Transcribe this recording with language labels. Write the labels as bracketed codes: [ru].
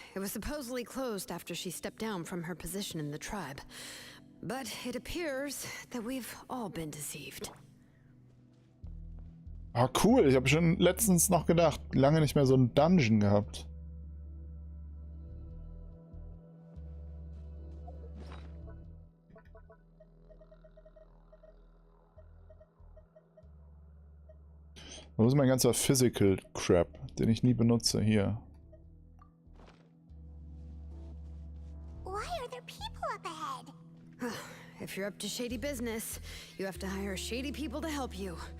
[en] It was supposedly closed after she stepped down from her position in the tribe. But it appears that we've all been deceived. [de] Ah, cool. Ich habe schon letztens noch gedacht, lange nicht mehr so einen Dungeon gehabt. Wo ist mein ganzer Physical Crap, den ich nie benutze? Hier. [en] Why are there people up ahead? If you're up to shady business, you have to hire shady people to help you.